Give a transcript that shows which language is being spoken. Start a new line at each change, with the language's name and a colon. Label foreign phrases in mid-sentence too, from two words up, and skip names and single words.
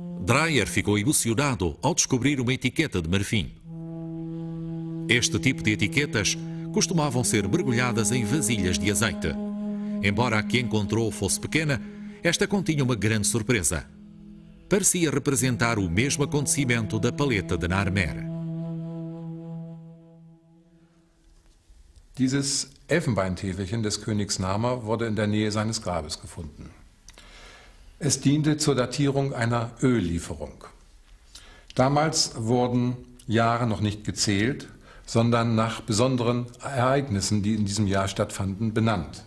Portuguese: Dreyer ficou emocionado ao descobrir uma etiqueta de marfim. Este tipo de etiquetas costumavam ser mergulhadas em vasilhas de azeite. Embora a que encontrou fosse pequena, esta continha uma grande surpresa. Parecia representar o mesmo acontecimento da paleta de Narmer.
German: Dieses Elfenbeintäfelchen des Königs Narmer wurde in der Nähe seines Grabes gefunden. Es diente zur Datierung einer Öllieferung. Damals wurden Jahre noch nicht gezählt, sondern nach besonderen Ereignissen, die in diesem Jahr stattfanden, benannt.